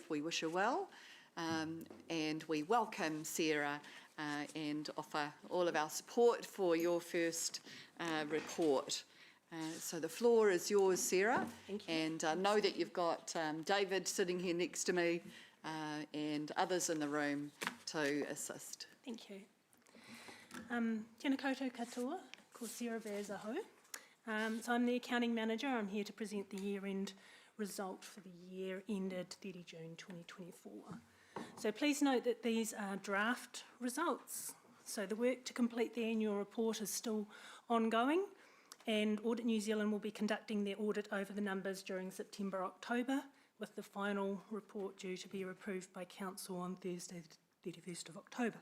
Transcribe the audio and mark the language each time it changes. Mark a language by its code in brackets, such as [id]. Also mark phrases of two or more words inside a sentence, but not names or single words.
[en] We wish her well, and we welcome Sarah and offer all of our support for your first report. So the floor is yours, Sarah. Thank you. And know that you've got David sitting here next to me and others in the room to assist. Thank you. [mi] Tēnā koutou katoa, ko Sarah Vaz aho. [en] So I'm the accounting manager. I'm here to present the year-end result for the year ended 30 June 2024. So please note that these are draft results. So the work to complete the annual report is still ongoing, and Audit New Zealand will be conducting their audit over the numbers during September, October, with the final report due to be approved by Council on Thursday, the 31st of October.